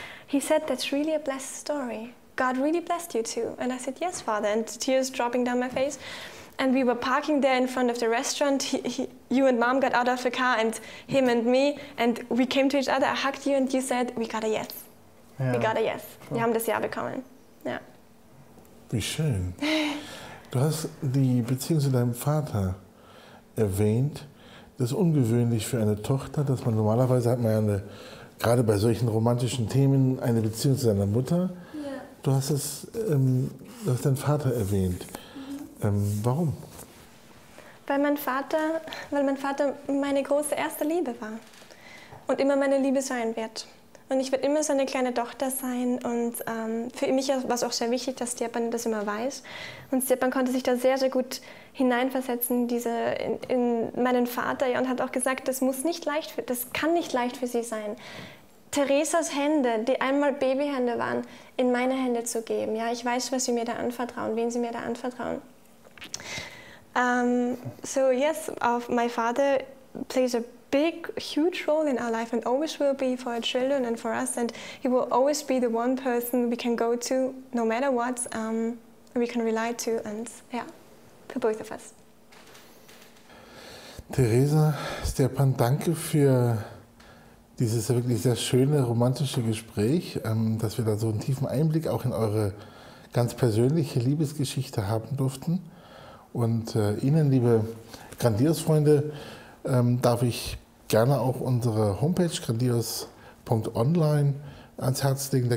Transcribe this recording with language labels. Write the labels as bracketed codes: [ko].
[en] He said, "That's really a blessed story. God really blessed you too." And I said, "Yes, Father," and tears dropping down my face. And we were parking there in front of the restaurant. You and Mom got out of the car, and him and me, and we came to each other. I hugged you, and you said, "We got a yes. Ja. We got a yes." [de] Wir haben das Ja bekommen. Ja. Wie schön. Du hast die Beziehung zu deinem Vater erwähnt. Das ist ungewöhnlich für eine Tochter, dass man normalerweise hat man ja gerade bei solchen romantischen Themen eine Beziehung zu seiner Mutter. Ja. Du hast deinen Vater erwähnt. Warum? Weil mein Vater meine große erste Liebe war und immer meine Liebe sein wird. Und ich werde immer seine kleine Tochter sein, und für mich war es auch sehr wichtig, dass Stjepan das immer weiß. Und Stjepan konnte sich da sehr, sehr gut hineinversetzen in meinen Vater, ja, und hat auch gesagt, das kann nicht leicht für sie sein. Theresas Hände, die einmal Babyhände waren, in meine Hände zu geben. Ja, ich weiß, was sie mir da anvertrauen, wen sie mir da anvertrauen. [en] So yes, my father plays a big, huge role in our life, and always will be for our children and for us. And he will always be the one person we can go to, no matter what, we can rely to, and yeah, for both of us. [de] Theresa, Stjepan, danke für dieses wirklich sehr schöne, romantische Gespräch, dass wir da so einen tiefen Einblick auch in eure ganz persönliche Liebesgeschichte haben durften. Und Ihnen, liebe Grandios-Freunde, darf ich gerne auch unsere Homepage grandios.online ans Herz legen.